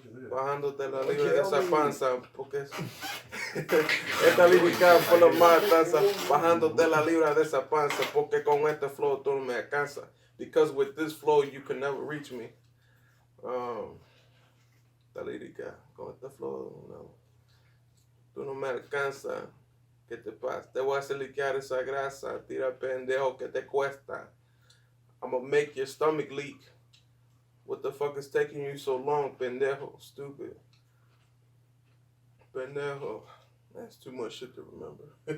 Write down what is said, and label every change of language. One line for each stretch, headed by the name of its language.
Spanish: Bajándote la libra de esa panza, porque esta lírica fue la matanza. Bajándote la libra de esa panza, porque con este flow tú no me alcanzas.
English: Because with this flow you can never reach me.
Spanish: Esta lírica, con este flow, no. Tú no me alcanzas. ¿Qué te pasa? Te voy a hacer liquear esa grasa. Tira pendejo, que te cuesta?
English: I'm gonna make your stomach leak. What the fuck is taking you so long, pendejo? Stupid. Pendejo. That's too much shit to remember.